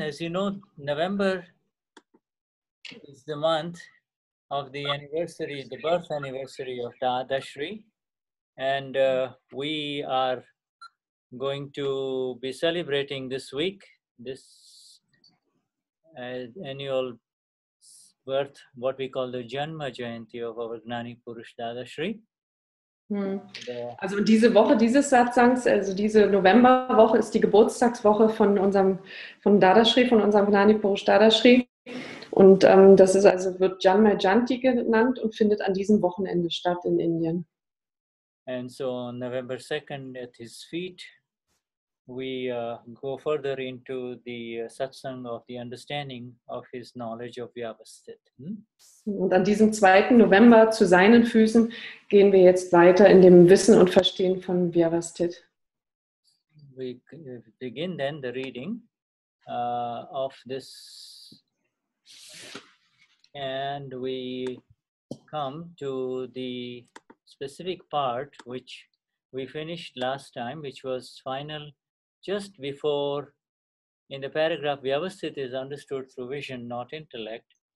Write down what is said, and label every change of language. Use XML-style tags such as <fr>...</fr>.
<en>As you know, November is the month of the anniversary, the birth anniversary of Dadashri. And we are going to be celebrating this week, this annual birth, what we call the Janma Jayanti of our Gnani Purush Dadashri.</en> <de>Also diese Woche dieses Satsangs, also diese Novemberwoche ist die Geburtstagswoche von Dadashri, von unserem Gnani Purush Dadashri. Und das ist also, wird Janma Jayanti genannt und findet an diesem Wochenende statt in Indien.</de> <en>And so on November 2nd at his feet, we go further into the satsang of the understanding of his knowledge of Vyavasthit.</en> <de>Und an diesem 2. November zu seinen Füßen gehen wir jetzt weiter in dem Wissen und Verstehen von Vyavasthit.</de> <en>We begin then the reading of this, and we come to the specific part which we finished last time, which was final just before, in the paragraph, Vyavasthit is understood through vision, not intellect.</en>